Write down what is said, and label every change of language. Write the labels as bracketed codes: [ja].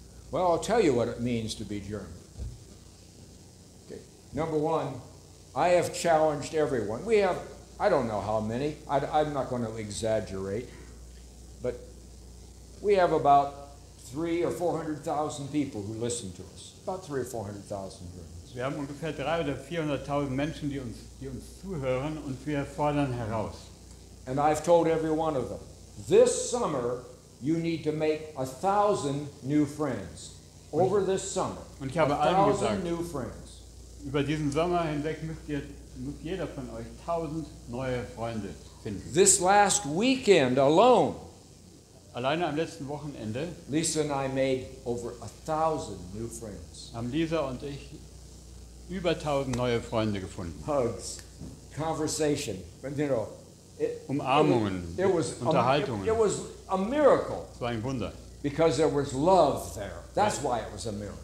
[en] Well, I'll tell you what it means to be German. Okay. Number one, I have challenged everyone. We have, I don't know how many, I'm not going to exaggerate, but we have about 300,000 or 400,000 people who listen to us. About 300,000 or 400,000 Germans. [de] Wir haben ungefähr 300.000 oder 400.000 Menschen, die uns zuhören, und wir fordern heraus. [en] And I've told every one of them, this summer you need to make 1,000 new friends. Over this summer, [de] Und ich habe allen [en] 1,000 [de] gesagt, [en] new friends. [de] über diesen Sommer hinweg muss jeder von euch 1000 neue Freunde finden. [en] This last weekend alone, [de] Alleine am letzten Wochenende [en] Lisa and I made over 1,000 new friends. [de] haben Lisa und ich über 1000 neue Freunde gefunden. [en] Hugs, conversation, but you know, [de] Umarmungen, [en] it was [de] Unterhaltungen. [en] it was a miracle. [de] Das war ein Wunder. [en] Because there was love there. That's why it was a miracle.